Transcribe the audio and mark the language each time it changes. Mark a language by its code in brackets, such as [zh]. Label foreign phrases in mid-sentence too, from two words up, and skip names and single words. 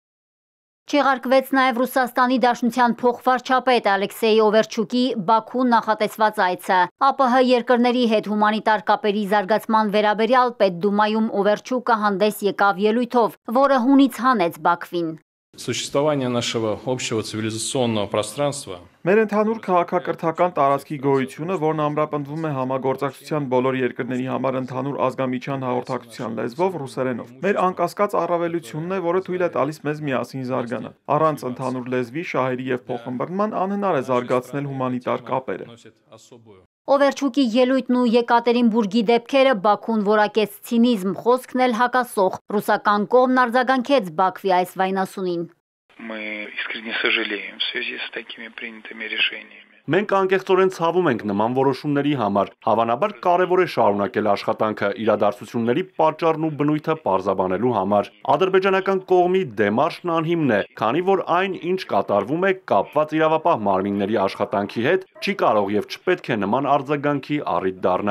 [hy] Չեղարկվեց նաև Ռուսաստանի Դաշնության փոխվարչապետ Ալեքսեյ Օվերչուկի Բաքու նախատեսված այցը։ ԱՊՀ երկրների հետ հումանիտար կապերի զարգացման վերաբերյալ Պետդումայում Օվերչուկը հանդես եկավ ելույթով, որը հունից հանեց Բաքվին։ [ru] Существование нашего общего цивилизационного пространства [hy] Մեր ընդհանուր քաղաքակրթական տարածքի գոյությունը, որն ամրապնդվում է համագործակցության բոլոր երկրների համար ընդհանուր ազգամիջյան հաղորդակցության լեզվով ռուսերենով, մեր անկասկած առավելությունն է, որը թույլ է տալիս մեզ միասին զարգանալ։ Առանց ընդհանուր լեզվի, շահերի և փոխըմբռնման անհնար է զարգացնել հումանիտար կապերը։ Օվերչուկի ելույթն ու Եկատերինբուրգի դեպքերը Բաքուն որակեց ցինիզմ, խոսքն էլ հակասող։ Ռուսական կողմն արձագանքեց Բաքվի այս վայնասունին։ [ru] Мы искренне сожалеем в связи с такими принятыми решениями. [hy] Մենք անկեղծորեն ցավում ենք նման որոշումների համար։ Հավանաբար կարևոր է շարունակել աշխատանքը իրադարձությունների պատճառն ու բնույթը պարզաբանելու համար։ Ադրբեջանական կողմի դեմարշն անհիմն է, քանի որ այն, ինչ կատարվում է, կապված իրավապահ մարմինների աշխատանքի հետ, չի կարող եւ չպետք է նման արձագանքի առիթ դառնա։